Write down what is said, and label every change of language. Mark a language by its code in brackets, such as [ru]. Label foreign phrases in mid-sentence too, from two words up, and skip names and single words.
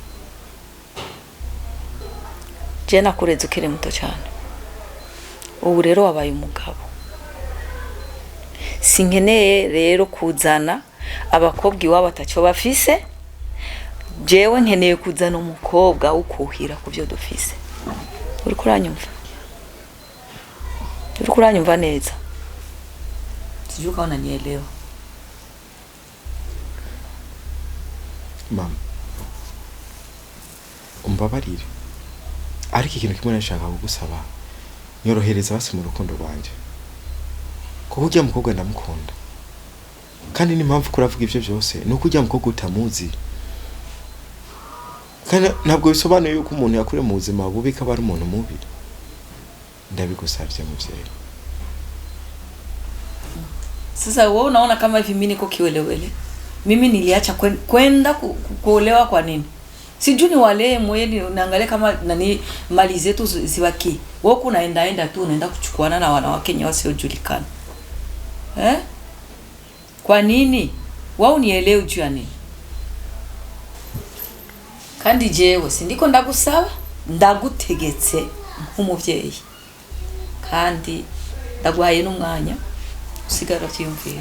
[rn] je nakureze ukiri muto cyane ubu rero wabaye umugabo sinkeneye rero kuzana abakobwa iwabo atacyo bafise, jewe nkeneye kuzana umukobwa ukuhira ku byo dufise. Uri kuranyumva neza? [sw] Sijui kama unanielewa. [rn] Mama, umbabarire, ariko ikintu kimwe nashaka kugusaba, nyorohereza basi mu rukundo rwanje, kuko ujya mukobwa ndamukunda, kandi n'impamvu kuravuga ivyo byose nuko ujya mukobwa utamuzi, kandi ntabwo bisobanuye yuko umuntu yakure mu buzima bubi ko ari umuntu mubi. Ndabigusavye muvyeyi. [sw] Sasa wewe unaona kama hivi mimi niko kiwelewele? Mimi niliacha kwenda kuolewa kwa nini? Sijui ni wale mweli unaangalia kama nani mali zetu ziwaki. Wewe kunaenda tu unaenda kuchukuana na wanawake wenye wasiojulikana. Kwa nini? Wao nielewe juu ya nini? [rn] Kandi jewe sindiko ndagusaba, ndagutegetse nk'umuvyeyi. Kandi ndaguhaye n'umwanya usigara cyiyumvira.